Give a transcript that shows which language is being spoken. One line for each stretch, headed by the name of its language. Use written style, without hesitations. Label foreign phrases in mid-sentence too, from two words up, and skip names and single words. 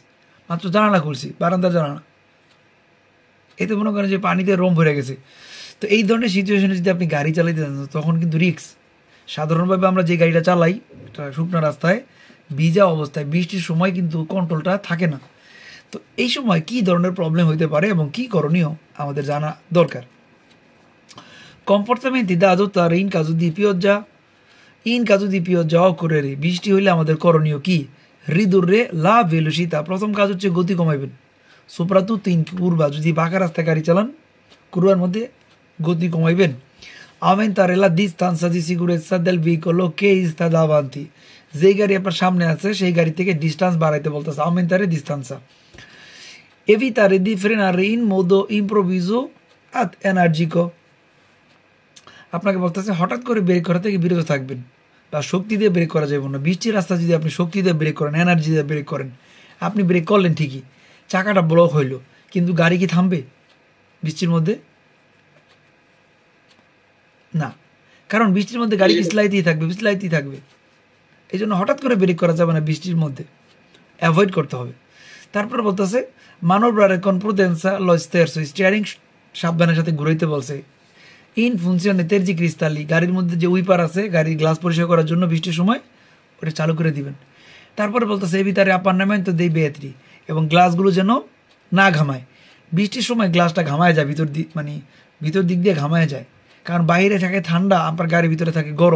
Bangla: মাত্র জানালা খুলছি, বারান্দার জানালা, এতে মনে করেন যে পানিতে রোম ভরে গেছে। তো এই ধরনের সিচুয়েশনে যদি আপনি গাড়ি চালাইতে যান তখন কিন্তু রিস্ক। সাধারণভাবে আমরা যে গাড়িটা চালাই এটা শুকনো রাস্তায় ভিজা অবস্থায় বৃষ্টির সময় কিন্তু কন্ট্রোলটা থাকে না। তো এই সময় কি ধরনের প্রবলেম হইতে পারে এবং কি করণীয় আমাদের জানা দরকার।
Italian: comportamenti da adottare in caso di pioggia occorrere,
Bangla: বৃষ্টি হইলে আমাদের করণীয় কি?
Italian: ridurre la velocità,
Bangla: প্রথম কাজ হচ্ছে গতি কমাইবেন।
Italian: soprattutto in curva,
Bangla: যদি বাঁকা রাস্তায় গাড়ি চালান কুরবার মধ্যে গতি কমাইবেন।
Italian: aumentare la distanza di sicurezza del veicolo che sta davanti,
Bangla: যেই গাড়ি আপনার সামনে আছে সেই গাড়ি থেকে ডিস্টেন্স বাড়াইতে বলতেছে,
Italian: aumentare distanza। evitare di frenare in modo improvviso ad energico,
Bangla: আপনাকে বলতেছে হঠাৎ করে ব্রেক করা থেকে বিরত থাকবেন, বা শক্তি দিয়ে ব্রেক করা যাবে না। বৃষ্টির রাস্তা যদি আপনি শক্তি দিয়ে ব্রেক করেন, এনার্জি দিয়ে ব্রেক করেন, আপনি ব্রেক করলেন ঠিকই, চাকাটা ব্লক হইল, কিন্তু গাড়ি কি থামবে বৃষ্টির মধ্যে? না, কারণ বৃষ্টির মধ্যে গাড়ি পিছলাইতেই থাকবে। এই জন্য হঠাৎ করে ব্রেক করা যাবে না, বৃষ্টির মধ্যে অ্যাভয়েড করতে হবে। তারপর বলতেছে
Italian: মানোব্রারে con prudenza lo sterzo,
Bangla: স্টিয়ারিং সাবধানের সাথে ঘুরাইতে বলছে।
Italian: in funzione tergicristalli,
Bangla: গাড়ির মধ্যে যে উইপার আছে গাড়ির গ্লাস পরিষ্কার করার জন্য বৃষ্টির সময় ওটা চালু করে দিবেন। তারপরে বলতেছে এই ভিতরে
Italian: appannamento dei vetri,
Bangla: এবং গ্লাসগুলো যেন না ঘামায়। বৃষ্টির সময় গ্লাসটা ঘামায় যায়, ভিতর দিক দিয়ে ঘামায় যায়, কারণ বাইরে থাকে ঠান্ডা, আপনার গাড়ির ভিতরে থাকে গরম।